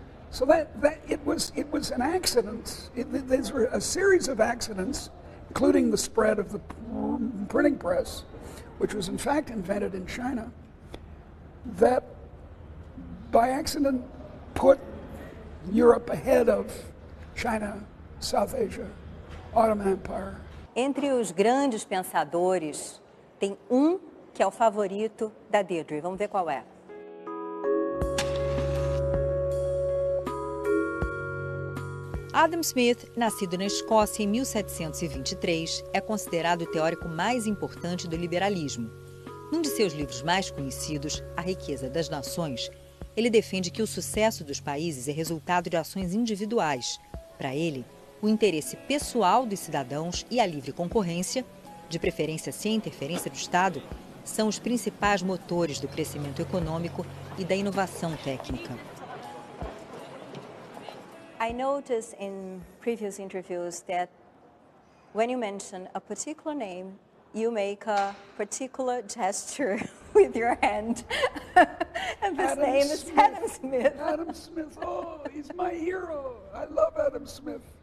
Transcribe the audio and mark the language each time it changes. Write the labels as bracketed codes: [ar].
[en] So that it was an accident. These were a series of accidents, including the spread of the printing press, which was in fact invented in China, that by accident put Europe ahead of China, South Asia, Ottoman Empire. [pt] Entre os grandes pensadores, tem que é o favorito da Deirdre. Vamos ver qual é. Adam Smith, nascido na Escócia em 1723, é considerado o teórico mais importante do liberalismo. Num de seus livros mais conhecidos, A Riqueza das Nações, ele defende que o sucesso dos países é resultado de ações individuais. Para ele, o interesse pessoal dos cidadãos e a livre concorrência, de preferência sem interferência do Estado, são os principais motores do crescimento econômico e da inovação técnica. [en] I noticed in previous interviews that when you mention a particular name, you make a particular gesture with your hand. And this name is Adam Smith. Adam Smith, oh, he's my hero. I love Adam Smith.